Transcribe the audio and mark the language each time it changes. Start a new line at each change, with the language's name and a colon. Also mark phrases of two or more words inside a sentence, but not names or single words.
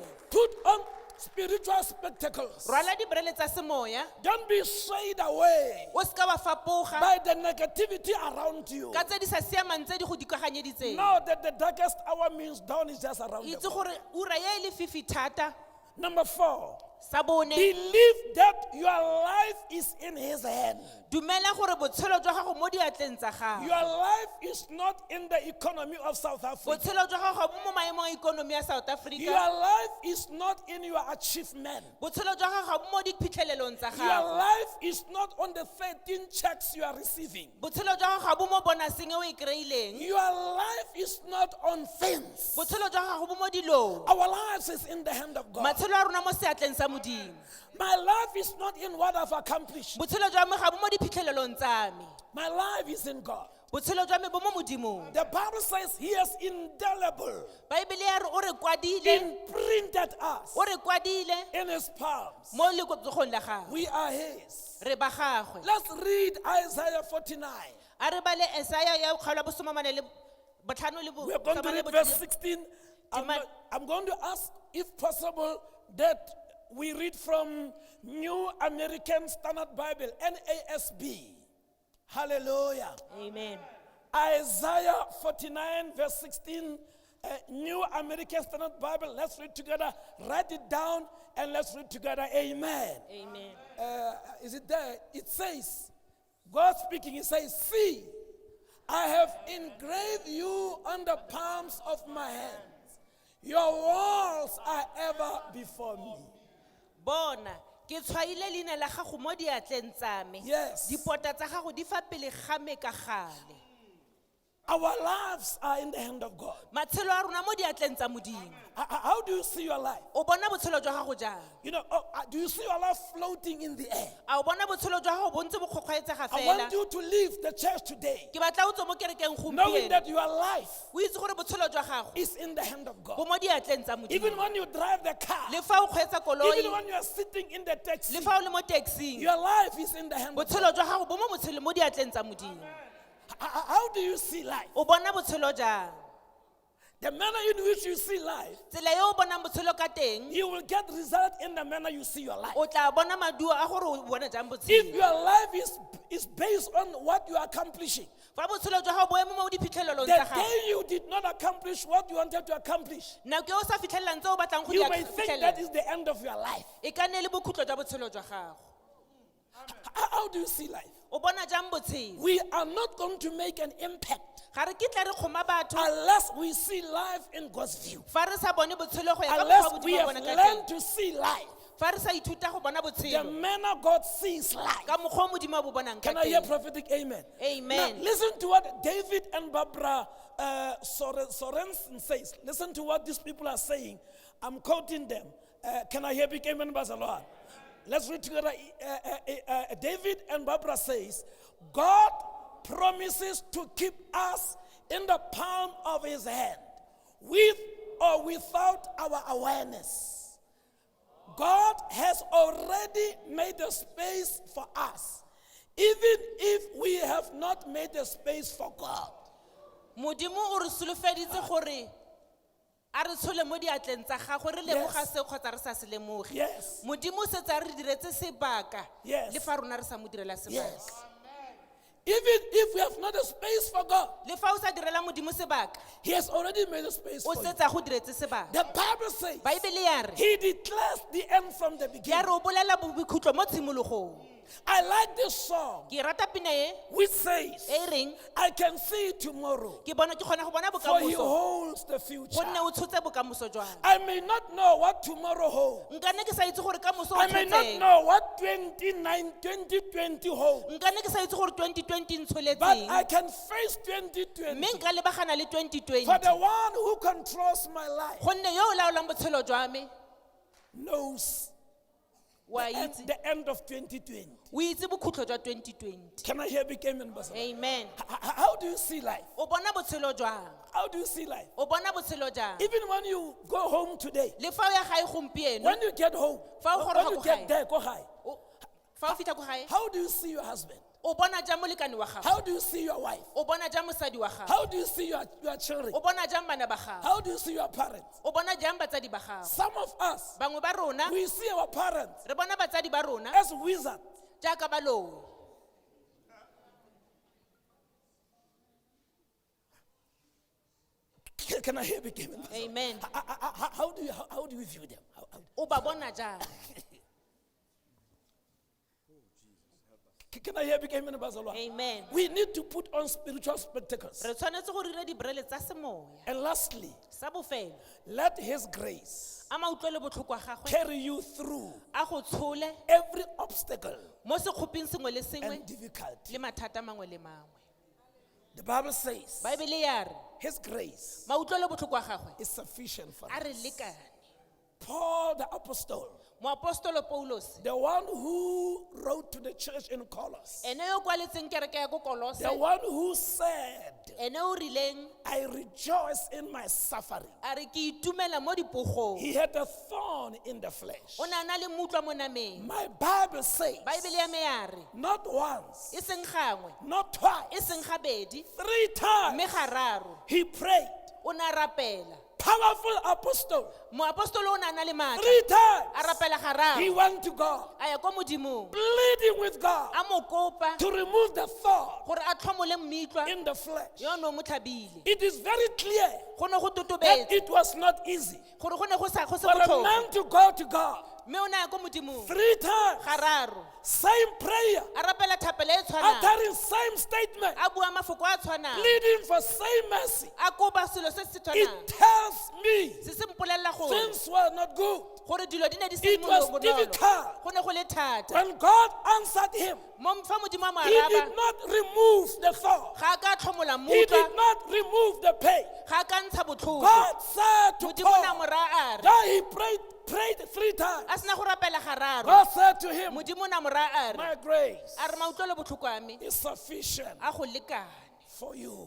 English: Put on spiritual spectacles.
Tswana: rwala diborele tsa semoya
English: Don't be swayed away
Tswana: o seka wa fapoga
English: by the negativity around you.
Tswana: ka tse di sa siamang tse di go dikaganyeditseng
English: Know that the darkest hour means dawn is just around the
Tswana: itse
English: corner.
Tswana: gore ura ya e le fifi thata
English: Number 4,
Tswana: Sa bone,
English: believe that your life is in His hand.
Tswana: dumela gore botshelo jwa gago mo diatleng tsa gago.
English: Your life is not in the economy of South Africa.
Tswana: Botshelo jwa gago bo mo maemong a ikonomi ya South
English: Your
Tswana: Africa.
English: life is not in your achievement.
Tswana: Botshelo jwa gago bo mo diphitlhelelong tsa
English: Your
Tswana: gago.
English: life is not on the 13 checks you are receiving.
Tswana: Botshelo jwa gago bo mo bonaseng e o e kry-ileng.
English: Your life is not on things.
Tswana: Botshelo jwa gago bo mo dilong.
English: Our lives is in the hand of God.
Tswana: Matshelo a rona mo seatleng sa Modimo.
English: My life is not in what I've accomplished.
Tswana: Botshelo jwa me ga bo mo diphitlhelelong tsa me.
English: My life is in God.
Tswana: Botshelo jwa me bo mo Modimong.
English: The Bible says He has indelible,
Tswana: Baebele ya re o re kwadile,
English: imprinted us
Tswana: o re kwadile
English: in His palms.
Tswana: mo letsogong la gagwe.
English: We are His.
Tswana: Re ba gagwe.
English: Let's read Isaiah 49.
Tswana: A re bale Esaya ya kgaolo bo 45 le bo
English: We are going to read verse 16. I'm going to ask, if possible, that we read from New American Standard Bible, NASB. Hallelujah. Amen. Isaiah 49, verse 16, New American Standard Bible. Let's read together. Write it down and let's read together. Amen. Amen. Is it there? It says, God speaking, He says, see, I have engraved you on the palms of my hands. Your walls are ever before me.
Tswana: Bona, ke tshwaile leina la gago mo diatleng tsa me.
English: Yes.
Tswana: Dipota tsa gago di fa pele ga me ka gale.
English: Our lives are in the hand of God.
Tswana: Matshelo a rona mo diatleng tsa Modimo.
English: How do you see your life?
Tswana: O bona botshelo jwa gago jang?
English: You know, do you see your life floating in the air?
Tswana: A o bona botshelo jwa gago bo ntse bo kgokgwaetsega
English: I
Tswana: fela?
English: want you to leave the church today
Tswana: Ke batla o tswe mo kerekeng
English: knowing
Tswana: gompieno.
English: that your life
Tswana: O itse gore botshelo jwa gago
English: is in the hand of
Tswana: bo
English: God.
Tswana: mo diatleng tsa
English: Even
Tswana: Modimo.
English: when you drive the car,
Tswana: Le fa o kgweetsa koloi,
English: even when you are sitting in the taxi,
Tswana: le fa o le mo taxing,
English: your life is in the hand of God.
Tswana: botshelo jwa gago bo mo diatleng tsa Modimo.
English: How do you see life?
Tswana: O bona botshelo jang?
English: The manner in which you see life,
Tswana: Tsela yo o bonang botshelo ka teng,
English: you will get result in the manner you see your life.
Tswana: o tla bona maduo a gore o bona jang
English: If
Tswana: botshelo.
English: your life is based on what you are accomplishing,
Tswana: Fa botshelo jwa gago bo eme mo diphitlhelelong
English: the
Tswana: tsa gago,
English: day you did not accomplish what you wanted to accomplish,
Tswana: nako e o sa fitlhelelang tse o batlang go di
English: you may think that
Tswana: fitlhelela,
English: is the end of your life.
Tswana: e ka nne le bokhutlo jwa botshelo jwa gago.
English: How do you see life?
Tswana: O bona jang botshelo?
English: We are not going to make an impact
Tswana: Ga re kitla re kgoma batho
English: unless we see life in God's view.
Tswana: fa re sa bone botshelo go ya ka
English: Unless
Tswana: mokgwa
English: we
Tswana: Modimo a
English: have
Tswana: bona ka
English: learned
Tswana: teng.
English: to see life
Tswana: Fa re sa ithuta go bona
English: the
Tswana: botshelo
English: manner God sees life.
Tswana: ka mokgwa o Modimo a bo bonang ka
English: Can I hear
Tswana: teng.
English: prophetic amen? Amen. Now, listen to what David and Barbara Sorensen says. Listen to what these people are saying. I'm quoting them. Can I hear big amen, Lord? Let's read together. David and Barbara says, God promises to keep us in the palm of His hand, with or without our awareness. God has already made a space for us, even if we have not made a space for God.
Tswana: Modimo o re solofeditse gore a re tshole mo diatleng tsa gagwe re lemoga se kgotsa re sa se lemoge.
English: Yes.
Tswana: Modimo o setse a re diretse sebaka
English: Yes.
Tswana: le fa rona re sa mo direla sebaka.
English: Yes. Even if we have not a space for God,
Tswana: Le fa o sa direla Modimo sebaka,
English: He has already made a space
Tswana: o
English: for you.
Tswana: setse a go diretse sebaka.
English: The Bible says
Tswana: Baebele ya re
English: He declares the end from the
Tswana: ya
English: beginning.
Tswana: re o bolela bokhutlo mo tshimologong.
English: I like this song
Tswana: Ke rata pina e
English: which says,
Tswana: e reng
English: I can see tomorrow,
Tswana: ke kgona go bona
English: for He
Tswana: bokamoso
English: holds the future.
Tswana: gonne o tshotse bokamoso jwa.
English: I may not know what tomorrow holds.
Tswana: Nka nne ke sa itse gore kamoso o
English: I may not
Tswana: tshotseng.
English: know what 2020 holds.
Tswana: Nka nne ke sa itse gore 2020
English: But
Tswana: ntsholetseng.
English: I can face 2020.
Tswana: Mme nka lebagana le 2020.
English: For the one who controls my life
Tswana: Gonne yo o laolang botshelo jwa me
English: knows
Tswana: wa itse
English: the end of 2020.
Tswana: o itse bokhutlo jwa 2020.
English: Can I hear big amen, Pastor? Amen. How do you see life?
Tswana: O bona botshelo jwang?
English: How do you see life?
Tswana: O bona botshelo jang?
English: Even when you go home today,
Tswana: Le fa o ya gae gompieno,
English: when you get home,
Tswana: Fa o
English: when
Tswana: goroga
English: you
Tswana: ko
English: get
Tswana: gae.
English: there, go high.
Tswana: fa o fitlha ko gae,
English: How do you see your husband?
Tswana: o bona jang molekane wa gago?
English: How do you see your wife?
Tswana: O bona jang mosadi wa gago?
English: How do you see your children?
Tswana: O bona jang bana ba gago?
English: How do you see your parents?
Tswana: O bona jang batsadi ba gago?
English: Some of us,
Tswana: Bangwe ba rona
English: we see our parents
Tswana: re bona batsadi ba rona
English: as wizards.
Tswana: jaaka baloi.
English: Can I hear big amen? Amen. How do you view them?
Tswana: O ba bona jang?
English: Can I hear big amen, Bazalwa? Amen. We need to put on spiritual spectacles.
Tswana: Re tshwanetse go dira dibrele tsa semoya.
English: And lastly,
Tswana: Sa bofelo,
English: let his grace
Tswana: a mautlwele botlhoko a gagwe
English: carry you through
Tswana: a go tshole
English: every obstacle
Tswana: mo sekgoping sengwe le sengwe
English: and difficulty.
Tswana: le mathata a mangwe le mangwe.
English: The Bible says
Tswana: Baebele ya re,
English: his grace
Tswana: mautlwele botlhoko a gagwe
English: is sufficient for
Tswana: a re
English: us.
Tswana: lekane.
English: Paul the apostle,
Tswana: Moapostolo Paulos,
English: the one who wrote to the church in Colossus,
Tswana: ene yo kwaletseng kereke ya ko Kolose,
English: the one who said,
Tswana: ene o rileng
English: I rejoice in my suffering.
Tswana: a re ke itumela mo dipogong.
English: He had a thorn in the flesh.
Tswana: O ne a na le mutlwa mo nameng.
English: My Bible says,
Tswana: Baebele ya me ya re,
English: not once,
Tswana: e seng gangwe,
English: not
Tswana: e
English: twice,
Tswana: seng gabedi,
English: 3 times,
Tswana: mme gararo,
English: he prayed.
Tswana: o ne a rapela.
English: Powerful apostle.
Tswana: Moapostolo o ne a na le
English: 3
Tswana: maatla, a
English: times,
Tswana: rapela
English: he
Tswana: gararo,
English: went to God,
Tswana: a ya ko modimong,
English: pleading with God
Tswana: a mo kopa
English: to remove the thorn
Tswana: gore a tlhomole mmitwa
English: in the flesh.
Tswana: yo no mo tlhabile.
English: It is very clear
Tswana: Go ne go
English: that
Tswana: totobetse
English: it was not easy
Tswana: gore go ne go se
English: for a
Tswana: botlhoko,
English: man to go to God
Tswana: mme o ne a ya ko modimong
English: 3 times,
Tswana: gararo,
English: same prayer,
Tswana: a rapela thapelo e tshwanang,
English: uttering same statement,
Tswana: a bua mafoko a tshwanang,
English: pleading for same mercy.
Tswana: a kopa selo se se tshwanang.
English: It tells me
Tswana: Se se mpolelela gore
English: things were not good.
Tswana: gore dilo di ne di se
English: It was
Tswana: bonolo.
English: difficult.
Tswana: Go ne go le thata.
English: When God answered him,
Tswana: Fa modimo a mo
English: he
Tswana: araba,
English: did not remove the thorn.
Tswana: ga a ka tlhomola
English: He
Tswana: mutwa,
English: did not remove the pain.
Tswana: ga a ka ntsha botlhoko.
English: God said to
Tswana: Modimo o ne a mo
English: Paul
Tswana: raya a re,
English: that he prayed 3 times.
Tswana: a sena go rapela gararo,
English: God said to him,
Tswana: modimo o ne a mo raya a re,
English: my grace
Tswana: a re mautlwele botlhoko a me
English: is sufficient
Tswana: a go lekane,
English: for you.